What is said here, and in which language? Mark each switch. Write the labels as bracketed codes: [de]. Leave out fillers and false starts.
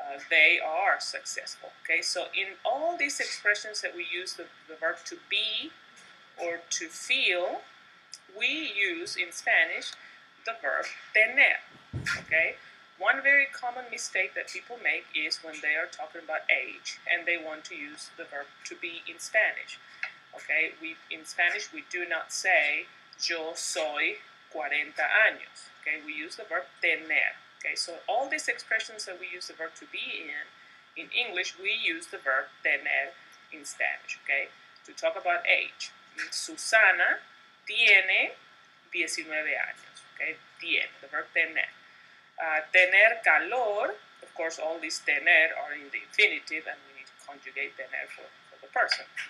[en] They are successful. Okay, so in all these expressions that we use the verb to be or to feel, we use in Spanish the verb tener. Okay, one very common mistake that people make is when they are talking about age and they want to use the verb to be in Spanish. Okay, in Spanish we do not say [es] yo soy 40 años. [en] Okay, we use the verb tener. Okay, so all these expressions that we use the verb to be in English, we use the verb tener in Spanish. Okay, to talk about age. [es] Susana tiene 19 años. [en] Okay, tiene, the verb tener. Tener calor, of course, all these tener are in the infinitive, and we need to conjugate tener for the person.